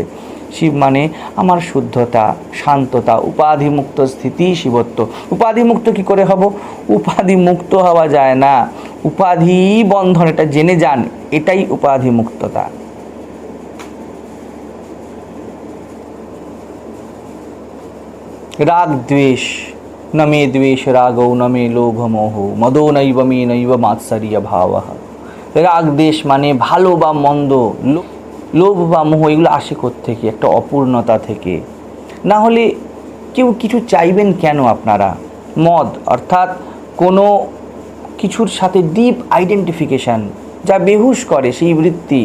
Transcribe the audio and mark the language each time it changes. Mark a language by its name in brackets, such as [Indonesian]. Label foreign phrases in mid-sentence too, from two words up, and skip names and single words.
[Bangla] শিব মানে আমার শুদ্ধতা, শান্ততা, উপাধিমুক্ত স্থিতি, শিবত্ব। উপাধিমুক্ত কি করে হব? উপাধি মুক্ত হওয়া যায় না, উপাধি বন্ধন। এটা জেনে যান, এটাই উপাধিমুক্ততা। রাগ দ্বেষ, [Sanskrit] न मे द्वेष रागौ न मे लोभ मोह मदो नैव मे नैव मात्सर्य भावः। [Bangla] রাগ দেশ মানে ভালো বা মন্দ, লোভ বা মোহ, এগুলো আসে কোত্থেকে? একটা অপূর্ণতা থেকে। না হলে কেউ কিছু চাইবেন কেন আপনারা? মদ অর্থাৎ কোনো কিছুর সাথে ডিপ আইডেন্টিফিকেশান, যা বেহুশ করে, সেই বৃত্তি।